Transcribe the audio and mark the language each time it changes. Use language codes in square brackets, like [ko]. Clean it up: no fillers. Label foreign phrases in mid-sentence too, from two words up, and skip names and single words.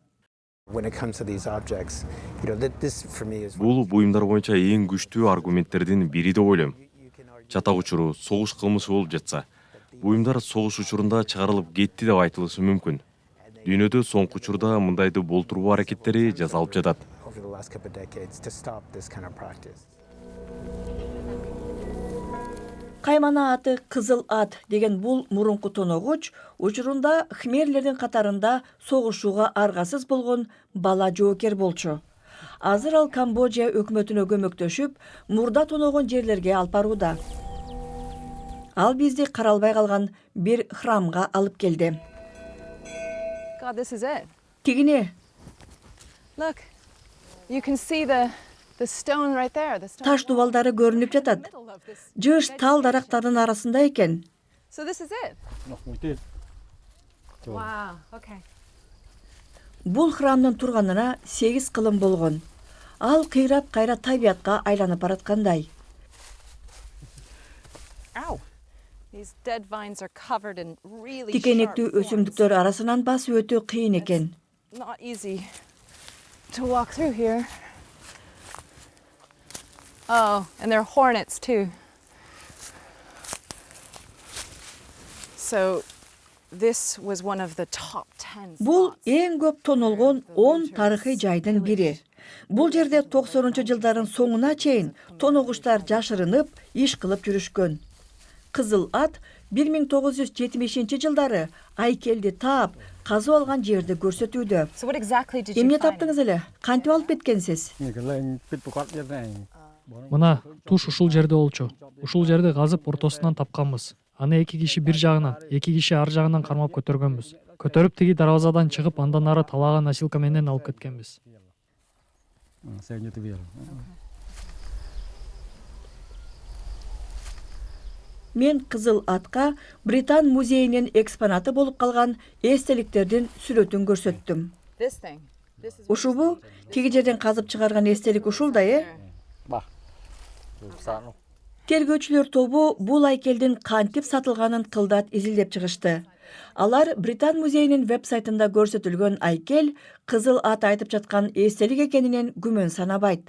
[ky] Бул буюмдар боюнча эң күчтүү аргументтердин бири деп ойлойм. Чатак учуру, согуш кылмышы болуп жатса, буюмдар согуш учурунда чыгарылып кетти деп айтылышы мүмкүн. Дүйнөдө соңку учурда мындайды болтуруу аракеттери жасалып жатат. [en] over the last couple of decades to stop this kind of practice. [ky] Каймана аты Кызыл ат деген бул мурунку тоногуч учурунда хмерлердин катарында согушууга аргасыз болгон бала жоокер болчу. Азыр ал Камбоджа өкмөтүнө көмөктөшүп, мурда тоногон жерлерге алып барууда. Ал бизди каралбай калган бир храмга алып келди. [en] God, this is it. [ky] Тигине [en] Look, you can see the stone right there. The stone [ky] таш дубалдары көрүнүп жатат. [en] middle of this. [ky] Жыш тал дарактардын арасында экен. [en] So this is it. Wow. Okay. [ky] Бул храмдын турганына 8 кылым болгон. Ал кыйрап кайра табиятка айланып бараткандай. Ow. [en] These dead vines are covered in really sharp [ky] Тикенектүү [en] thorns. [ky] өсүмдүктөр арасынан басып өтүү кыйын экен. [en] Not easy to walk through here. Oh, and there are hornets too. So this was one of the top 10 [ky] Бул [en] spots. [ky] эң көп тонолгон 10 тарыхый жайдын бири. Бул жерде 90-жылдарын соңуна чейин тоногучтар жашырынып, иш кылып жүрүшкөн. Кызыл ат 1970-жылдары айкелди таап, казып алган жерди көрсөтүүдө. [en] So what exactly did you [ky] Эмне [en] find? [ky] таптыңыз эле? Кантип алып кеткенсиз? Мына туш ушул жерде болчу. Ушул жерди казып ортосунан тапканбыз. Аны 2 киши бир жагынан, 2 киши ар жагынан кармап көтөргөнбүз. Көтөрүп тиги дарбазадан чыгып, андан ары талаган носилка менен алып кеткенбиз. Мен Кызыл атка Британ музейинин экспонаты болуп калган эстеликтердин сүрөтүн көрсөттүм. [en] This thing. This is [ky] Ушубу тиги жерден казып чыгарган эстелик ушулдай, Тергөөчүлөр тобу бул айкелдин кантип сатылганын кылдат изилдеп чыгышты. Алар Британ музейинин веб-сайтында көрсөтүлгөн айкел Кызыл ат айтып жаткан эстелик экенинен күмөн санабайт.